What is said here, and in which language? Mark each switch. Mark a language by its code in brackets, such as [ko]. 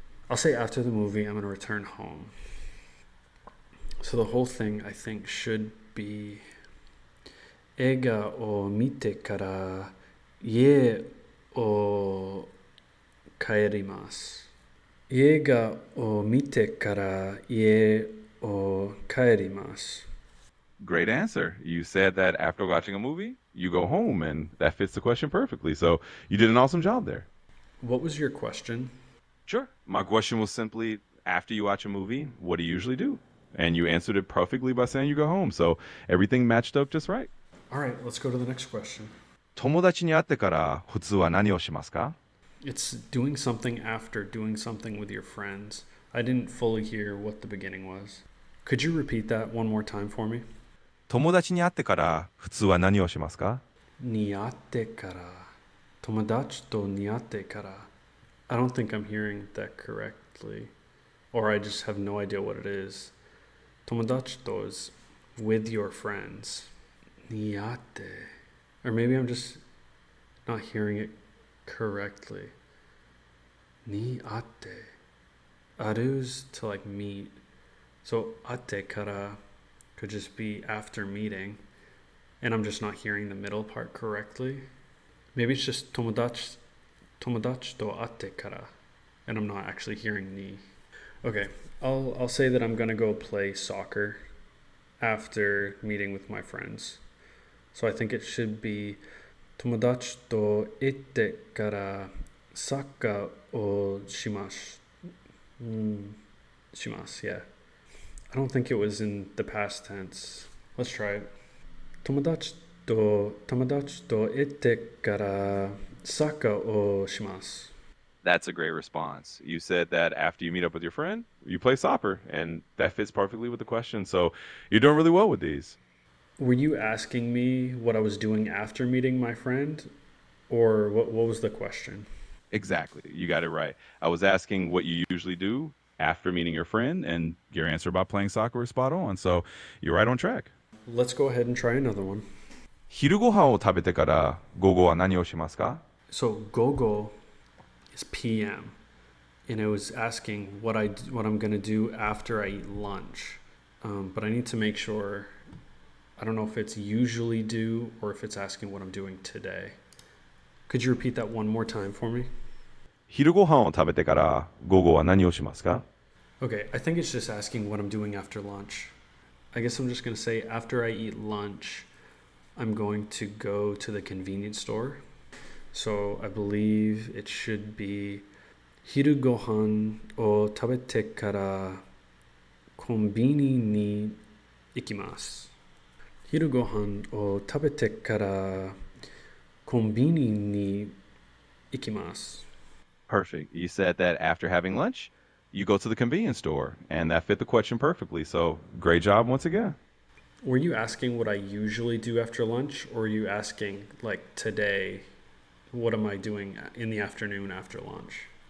[en] I'll say after the movie, I'm going to return home. So the whole thing, I think, should be [ja] 映画を見てから家を帰ります。映画を見てから家を帰ります。 [en] Great answer. You said that after watching a movie, you go home, and that fits the question perfectly. So you did an awesome job there. What was your question? Sure. My question was simply after you watch a movie, what do you usually do? And you answered it perfectly by saying you go home. So everything matched up just right. All right, let's go to the next question. [ja] 友達に会ってから普通は何をしますか？ [en] It's doing something after doing something with your friends. I didn't fully hear what the beginning was. Could you repeat that one more time for me? [ja] 友達に会ってから普通は何をしますか？に会ってから。友達とに会ってから。 [en] I don't think I'm hearing that correctly. Or I just have no idea what it is. 友達と is with your friends. [ja] に会って. [en] Or maybe I'm just not hearing it correctly. に会って.Aru's to like meet. So 会ってから could just be after meeting. And I'm just not hearing the middle part correctly. Maybe it's just [ja] 友達と会ってから [en] and I'm not actually hearing ni. Okay, I'll say that I'm gonna go play soccer after meeting with my friends. So I think it should be [ja] 友達と行ってからサッカーをします。します, yeah. [en] I don't think it was in the past tense. Let's try it. [ja] 友達と行ってからサッカーをします。 [en] That's a great response. You said that after you meet up with your friend, you play soccer, and that fits perfectly with the question. So you're doing really well with these. Were you asking me what I was doing after meeting my friend? Or what was the question? Exactly. You got it right. I was asking what you usually do after meeting your friend, and your answer about playing soccer is spot on. So you're right on track. Let's go ahead and try another one. [ja] 昼ご飯を食べてから午後は何をしますか？ [en] So gogo is PM, and it was asking what I'm gonna do after I eat lunch. But I need to make sure. I don't know if it's usually do or if it's asking what I'm doing today. Could you repeat that one more time for me? [ja] 昼ご飯を食べてから午後は何をしますか？ [en] Okay, I think it's just asking what I'm doing after lunch. I guess I'm just gonna say after I eat lunch, I'm going to go to the convenience store. So I believe it should be [ja] 昼ご飯を食べてからコンビニに行きます。昼ご飯を食べてからコンビニに行きます。 [en] Perfect. You said that after having lunch, you go to the convenience store, and that fit the question perfectly. So great job once again. Were you asking what I usually do after lunch, or are you asking, like, today, what am I doing in the afternoon after lunch?